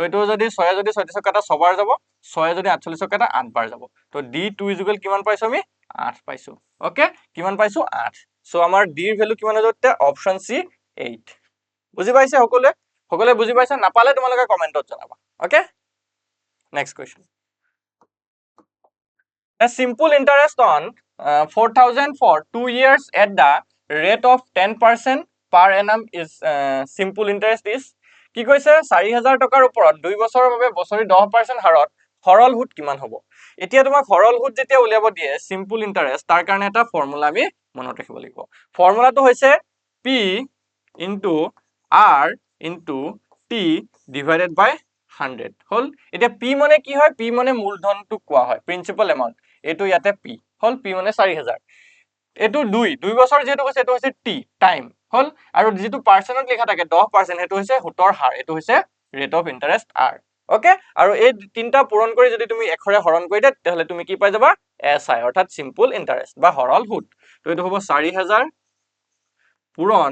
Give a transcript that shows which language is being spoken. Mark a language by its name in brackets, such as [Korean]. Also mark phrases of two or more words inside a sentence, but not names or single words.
[Assamese] এটো যদি 6 যদি 36 কাটা 6 বাৰ যাব 6 যদি 48 কাটা 8 বাৰ যাব তো [English] d2 is equal [Assamese] কিমান পাইছো আমি 8 পাইছো ওকে কিমান পাইছো 8 সো আমাৰ d ৰ ভ্যালু কিমান হৈ যাব তে অপচন সি 8 বুজি পাইছে সকলে বুজি পাইছা নাপালে তোমালোকে কমেন্টত জনাবা ওকে [English] next question a simple interest on 4000 for 2 years at the rate of 10% per annum is simple interest is [Assamese] কি কৈছে 4000 টকাৰ ওপৰত 2 বছৰৰ বাবে বছৰি 10% হাৰত সৰল সুদ কিমান হ'ব এতিয়া তোমাক সৰল সুদ যেতিয়া উলিয়াব দিয়ে [English] simple interest [Assamese] তাৰ কাৰণে এটা ফৰ্মুলা আমি মনত ৰাখিব লাগিব ফৰ্মুলাটো হৈছে [English] p into r into t divided [Assamese] by 100 হল এতিয়া p মানে কি হয় p মানে মূলধনটো কোৱা হয় [English] principal amount [Assamese] এটো ইয়াতে p হল p মানে 4000 এটো 2 বছৰ যেটো কৈছে এটো হৈছে t টাইম হল আৰু যেটো পাৰ্সেন্টত লিখা থাকে 10% এটো হৈছে সুতৰ হাৰ এটো হৈছে [English] rate of interest [Assamese] r ওকে আৰু এই তিনটা পূৰণ কৰি যদি তুমি এখৰে হৰণ কৰি দিয়া তেহলে তুমি কি পাই যাবা si অৰ্থাৎ [English] simple interest [Assamese] বা সৰল সুদ তো এটো হ'ব 4000 পূৰণ